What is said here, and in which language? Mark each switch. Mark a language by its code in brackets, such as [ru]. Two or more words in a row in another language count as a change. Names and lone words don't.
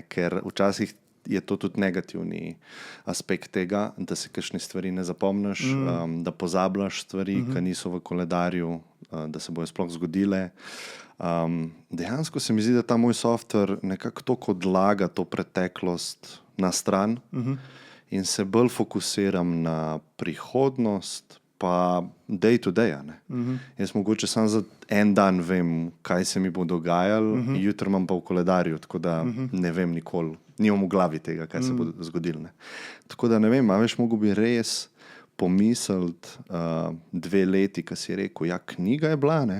[sl] Ker včasih je to tudi negativni aspekt tega, da se kakšne stvari ne zapomniš, da pozabljaš stvari, ki niso v koledarju, da se bojo sploh zgodile. Dejansko se mi zdi, da ta moj software nekako toliko odlaga to preteklost na stran in se bolj fokusiram na prihodnost, pa [en] day to day. [sl] Jaz mogoče samo za en dan vem, kaj se mi bo dogajalo, jutri imam pa v koledarju, tako da ne vem nikoli, nimam v glavi tega, kaj se bo zgodilo. Tako da ne vem, a veš, mogo bi res pomisliti 2 leti, ko si rekel, ja, knjiga je bila, ne?